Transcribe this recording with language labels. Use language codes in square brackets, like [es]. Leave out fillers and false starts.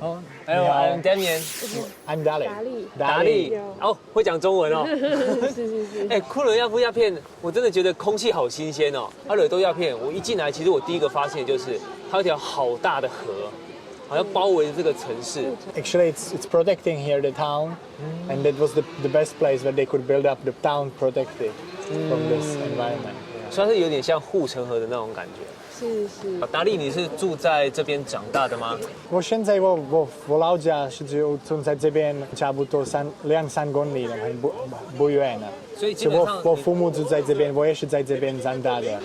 [en] 哦，I'm Damien，I'm Dali。 [zh] 达利，哦，会讲中文哦。是。库伦亚夫鸦片，我真的觉得空气好新鲜哦。惹豆鸦片，我一进来，其实我第一个发现就是它有一条好大的河，好像包围着这个城市。 [en] Actually, it's protecting here the town, and that was the best place where they could build up the town protected from this environment. [zh] 算是有点像护城河的那种感觉。是。达利，你是住在这边长大的吗？我现在我老家是就住在这边，差不多2-3公里了，很不远了。所以基本上我父母住在这边，我也是在这边长大的。